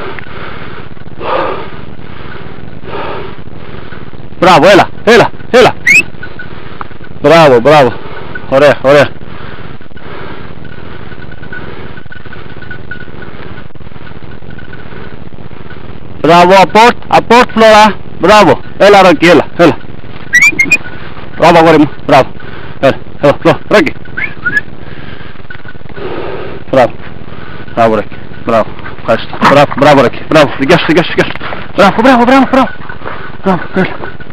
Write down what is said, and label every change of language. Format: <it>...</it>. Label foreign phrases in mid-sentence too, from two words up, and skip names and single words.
<el>Bravo, hela. Bravo. Orea. Bravo, aporte, Flora. Bravo, hela, Rocky, hela. Bravo, Gorimu, bravo. Hela, Rocky. Bravo, Rocky. Μπράβο. Ευχαριστώ. Μπράβο, μπράβο, Ράκη. Μπράβο. Γεια σου, γεια σου, γεια σου. Μπράβο, μπράβο, μπράβο, μπράβο. Μπράβο, έλα.</el>